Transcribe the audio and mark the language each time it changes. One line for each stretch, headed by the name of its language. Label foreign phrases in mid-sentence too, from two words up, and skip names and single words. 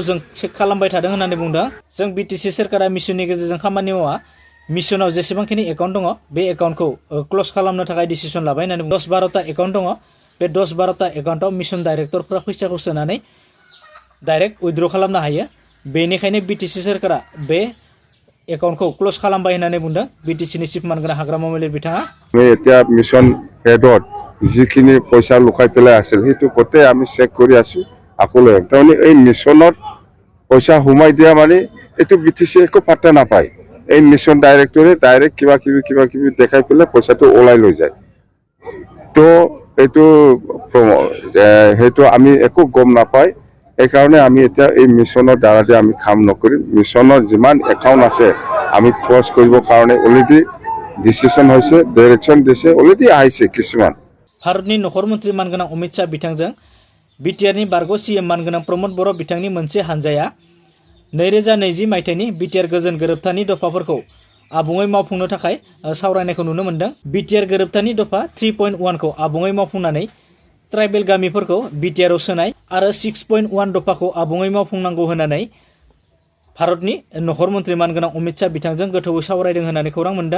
Bodo: जों चेक खालामबाय थादों होननानै बुंदों जों बिटिसि सोरखारा मिशननि गेजेरजों खामानि मावा मिशनाव जेसेबांखिनि एकाउन्ट दङ बे एकाउन्टखौ क्लोज खालामनो थाखाय डिसिसन लाबाय होननानै 10-12टा एकाउन्ट दङ बे 10-12टा एकाउन्टआव मिशन डाइरेक्टरफोरा फैसाखौ सोनानै
English: direct withdraw
Bodo: खालामनो हायो बेनिखायनो बिटिसि सोरखारा बे एकाउन्टखौ क्लोज खालामबाय होननानै बुंदों बिटिसिनि चिफ मानगोनां हाग्रामा मन्दिर बिथाङा
Assamese: এতিয়া মিশন হেডত যিখিনি পইচা লুকাই পেলাই আছিল সেইটো গোটেই আমি চেক কৰি আছো আকলে তাৰমানে এই মিশনত পইচা হুমাই দিয়া মানে এইটো বিটিসি একো পাত্তা নাপায় এই মিশন ডাইৰেক্টৰে ডাইৰেক্ট কিবা কিবি দেখাই পেলাই পইচাটো ওলাই লৈ যায় তো এইটো সেইটো আমি একো গম নাপায় এই কারণে আমি এটা এই মিশনের দ্বারা আমি কাম নকৰিম মিশনৰ যিমান একাউন্ট আছে আমি ক্লোজ কৰিব কাৰণে অলৰেডি ডিচিশন হৈছে ডাইৰেকশ্যন দিছে অলৰেডি আহিছে কিছুমান
Bodo: भारतनि नखर मन्त्रि मानगोनां अमित शाह बिथांजों बिटिआरनि बारग' सीएम मानगोनां प्रमद बर' बिथांनि मोनसे हानजाया 2020 मायथाइनि बिटिआर गोजोन गोरोबथानि दफाफोरखौ आबुङै मावफुंनो थाखाय सावरायनायखौ नुनो मोन्दों। बिटिआर गोरोबथानि दफा 3.1 खौ आबुङै मावफुंनानै ट्राइबेल गामिफोरखौ बिटिआरआव सोनाय आरो 6.1 दफाखौ आबुङै मावफुंनांगौ होननानै भारतनि नखर मन्त्रि मानगोनां अमित शाह बिथांजों गोथौवै सावरायदों होननानै खौरां मोन्दों।